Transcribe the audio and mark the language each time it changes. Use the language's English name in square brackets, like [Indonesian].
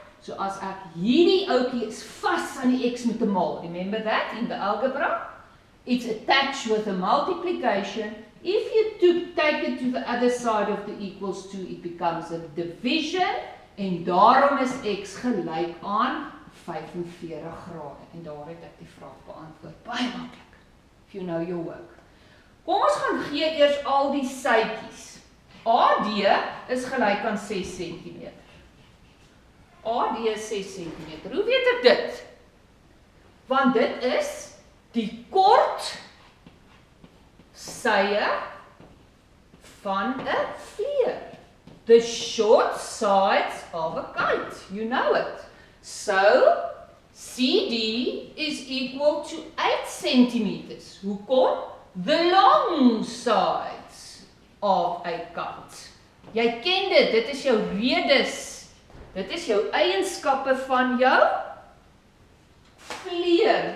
[Afrikaans] So as ek hierdie ouetjie is vas aan die x met 'n maal. [English] Remember that in the algebra? It's attached with a multiplication. If you take it to the other side of the equals to, it becomes a division. [Afrikaans] En daarom is x gelyk aan 45 grade. En daar het ek die vraag beantwoord. Baie maklik. [English] If you know your work. [Afrikaans] Kom ons gaan gee eers al die sytjies. AD is gelyk aan 6 cm. AD is 6 cm. Hoe weet ek dit? Want dit is die kort sye van 'n vleer. [English] The short sides of a kite. You know it. So, CD is equal to 8 centimeters. [Afrikaans] Hoekom? [English] The long sides of a kite. [Afrikaans] Jy ken dit, dit is jou redes. Dit is jou eienskappe van jou vleer.